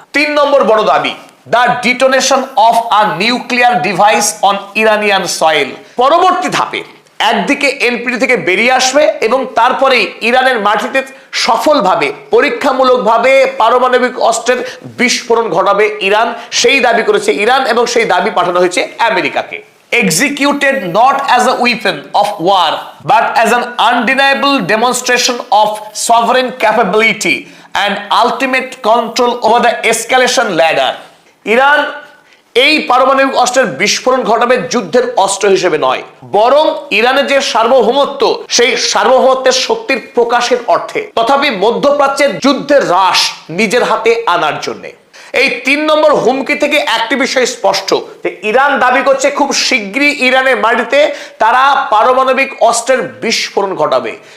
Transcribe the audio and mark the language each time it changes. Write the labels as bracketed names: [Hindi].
[Bangla] 3 নম্বর বড় দাবি, [English] The detonation of a nuclear device on Iranian soil. [Bangla] পরবর্তী ধাপে একদিকে এনপিটি থেকে বেরিয়ে আসবে এবং তারপরেই ইরানের মাটিতে সফলভাবে পরীক্ষামূলকভাবে পারমাণবিক অস্ত্রের বিস্ফোরণ ঘটাবে ইরান, সেই দাবি করেছে ইরান এবং সেই দাবি পাঠানো হয়েছে আমেরিকাকে। [English] Executed not as a weapon of war but as an undeniable demonstration of sovereign capability and ultimate control over the escalation ladder. [Bangla] Iran এই পারমাণবিক অস্ত্রের বিস্ফোরণ ঘটাবে যুদ্ধের অস্ত্র হিসেবে নয়, বরং ইরানের যে সার্বভৌমত্ব সেই সার্বভৌমত্বের শক্তির প্রকাশের অর্থে, তথাপি মধ্যপ্রাচ্যের যুদ্ধের হ্রাস নিজের হাতে আনার জন্য। এই 3 নম্বর হুমকি থেকে একটি বিষয় স্পষ্ট যে ইরান দাবি করছে খুব শীঘ্রই ইরানের মাটিতে তারা পারমাণবিক অস্ত্রের বিস্ফোরণ ঘটাবে।